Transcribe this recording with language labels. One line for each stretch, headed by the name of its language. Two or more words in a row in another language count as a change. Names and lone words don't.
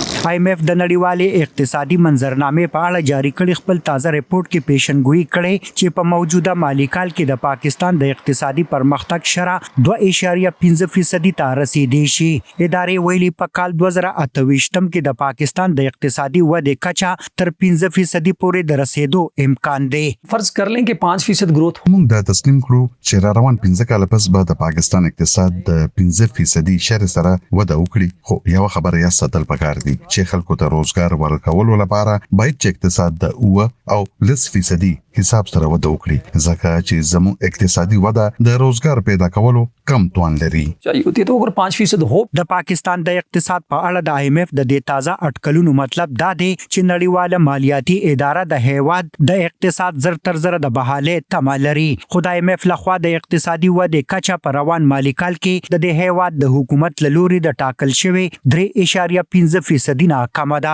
Pashto: IMF د نړیوالې اقتصادي منظرنامې په اړه جاری کړي خپل تازه ریپورت کې پیشنګوئی کړي چې په موجوده مالی کال کې د پاکستان د اقتصادي پرمختګ شرح 2.5% ته رسیدي شي. ادارې ویلي په کال 2028 کې د پاکستان د اقتصادي ودې کچا تر 15% پورې د رسیدو امکان دی.
Urdu: فرض کر لیں کہ 5% گروتھ
Pashto: موږ دا تسلیم کړو چې را روان 15 کال پس به د پاکستان اقتصاد د 15% شر سره وده وکړي. خو یو خبره یا ساتل پکار دي چې خلکو ته روزګار ورکولو لپاره باید چې اقتصاد د 2 او 10% حساب سره وده وکړي ځکه چې زموږ اقتصادي وده د روزګار پیدا کولو کم توان لري.
Urdu: چاہیے ہوتی تو اگر 5% ہو.
Pashto: د پاکستان د اقتصاد په اړه د IMF د دې تازه اټکلونو مطلب دا دی چې نړیواله مالیاتي اداره د هیواد د اقتصاد زر تر زر د بحاله تمه لري. خو د IMF لخوا د اقتصادي ودې کچا په روان مالی کال کې د دې هیواد د حکومت له لوري د ټاکل شوی 3.15% نه کم ده.